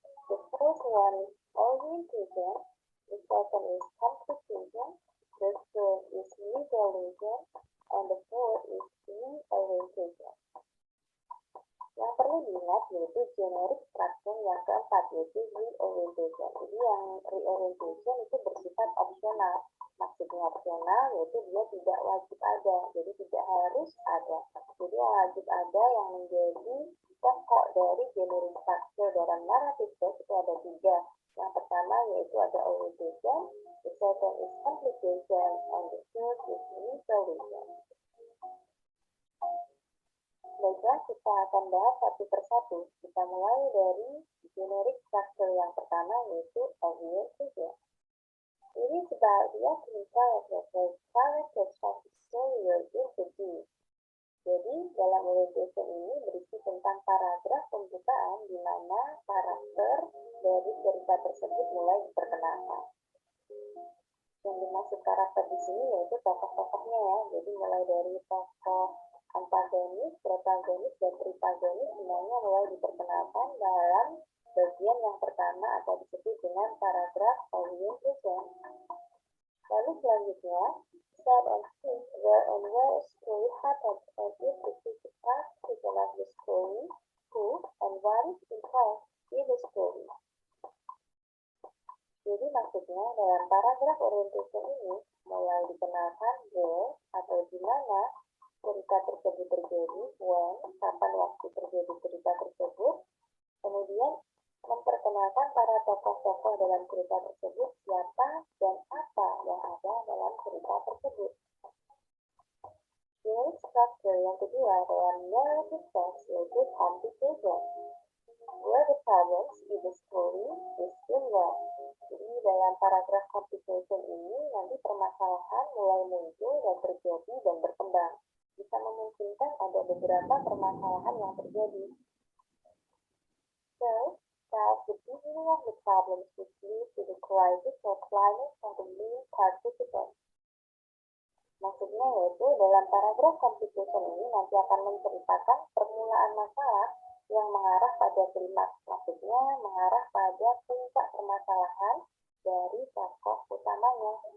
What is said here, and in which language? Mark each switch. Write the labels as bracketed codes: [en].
[en] The first one is orientation, the second is complication, the third is resolution, and the fourth is reorientation. [id] Yang perlu diingat yaitu generic structure yang keempat yaitu reorientation. Jadi yang reorientation itu bersifat opsional. Maksudnya opsional yaitu dia tidak wajib ada, jadi tidak harus ada. Jadi yang wajib ada yang menjadi pokok dari generic structure dalam narrative text itu ada tiga. Yang pertama yaitu ada [en] orientation, the second is complication, and the third is resolution. [id] Baiklah, kita akan bahas satu persatu. Kita mulai dari generic structure yang pertama yaitu orientation. [en] It is about the opening characters of the story were introduced. [id] Jadi, dalam orientation ini berisi tentang paragraf pembukaan di mana karakter dari cerita tersebut mulai diperkenalkan. Yang dimaksud karakter di sini yaitu tokoh-tokohnya ya. Jadi mulai dari tokoh antagonis, protagonis, dan tripagonis semuanya mulai diperkenalkan dalam bagian yang pertama atau disebut dengan paragraf orientation. Lalu selanjutnya, [en] set and scene where and where a story happens and if the physical people of the story, who and what is involved in the story. [id] Jadi maksudnya dalam paragraf orientation ini mulai dikenalkan where atau di mana cerita tersebut terjadi, when, kapan waktu terjadi cerita tersebut, kemudian memperkenalkan para tokoh-tokoh dalam cerita tersebut, siapa dan apa yang ada dalam cerita tersebut. [en] Generic structure [id] yang kedua dalam [en] narrative text [id] yaitu [en] complication, where the problems in the story is involved. [id] Jadi dalam paragraf complication ini nanti permasalahan mulai muncul dan terjadi dan berkembang. Bisa memungkinkan ada beberapa permasalahan yang terjadi. So, [en] discuss the beginning of the problems which lead to the crisis or climate for the main participants. [id] Maksudnya yaitu dalam paragraf complication ini nanti akan menceritakan permulaan masalah yang mengarah pada klimaks, maksudnya mengarah pada puncak permasalahan dari tokoh utamanya.